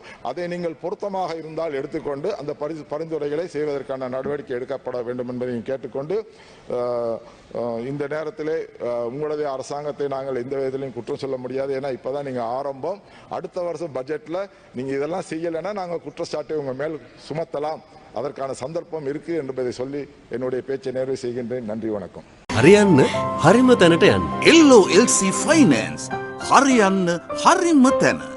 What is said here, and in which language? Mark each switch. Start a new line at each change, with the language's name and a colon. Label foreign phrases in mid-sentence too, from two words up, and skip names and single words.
Tamil: அதை நீங்கள் பொருத்தமாக இருந்தால் எடுத்துக்கொண்டு அந்த பரிந்துரைகளை செய்வதற்கான நடவடிக்கை எடுக்கப்பட வேண்டும் என்பதையும் கேட்டுக்கொண்டு இந்த நேரத்திலே உங்களுடைய அரசாங்கத்தை நாங்கள் எந்த விதத்திலையும் குற்றம் சொல்ல முடியாது. ஏன்னா இப்போதான் நீங்கள் ஆரம்பம். அடுத்த வருஷம் பட்ஜெட்டில் நீங்கள் இதெல்லாம் செய்யலைன்னா நாங்கள் குற்றச்சாட்டை உங்கள் மேல் சுமத்தலாம். அதற்கான சந்தர்ப்பம் இருக்கு என்பதை சொல்லி என்னுடைய பேச்சை நிறைவு செய்கின்றேன். நன்றி, வணக்கம்.
Sinhala: හරියන්න හරිම තැනට යන්න. LOLC Finance හරියන්න හරිම තැන.